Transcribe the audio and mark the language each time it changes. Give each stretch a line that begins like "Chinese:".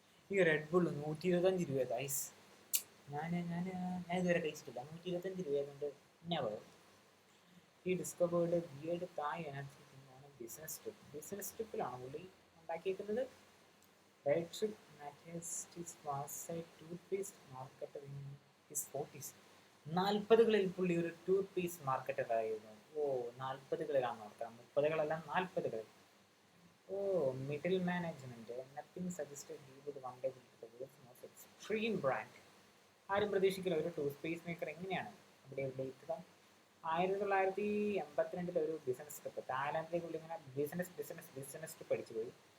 Malayalam: ഈ red bull 125 രൂപ guys. ഞാൻ ഇതുവരെ കഴിച്ചിട്ടില്ല. 125 രൂപ കൊണ്ട് നെവർ. ഈ ഡിസ്കവേർഡ് വിയേർഡ് തായ് എനർജി ആണ് ബിസിനസ് ട്രിപ്പിലാണ് പുള്ളി ഉണ്ടാക്കിയിരിക്കുന്നത്.
English: Dietrich Mateschitz was a toothpaste marketer in his 40s.
Malayalam: 40കളിൽ പുള്ളി ഒരു ടൂത്ത് പേസ്റ്റ് മാർക്കറ്റർ ആയിരുന്നു. 40കളിലാണ് നോക്കാം, 30കളല്ല 40കളിൽ. Middle management.
English: Nothing suggested he would one day build the world's most extreme brand.
Malayalam: ആരും പ്രതീക്ഷിക്കില്ല ഒരു ടൂത്ത് പേസ്റ്റ് മേക്കർ എങ്ങനെയാണ് അവിടെ എത്തുക. 1982 ഒരു ബിസിനസ് ട്രിപ്പ് തായ്ലാൻഡിലേക്ക് പുള്ളി ഇങ്ങനെ ബിസിനസ് ട്രിപ്പ് അടിച്ചു പോയി.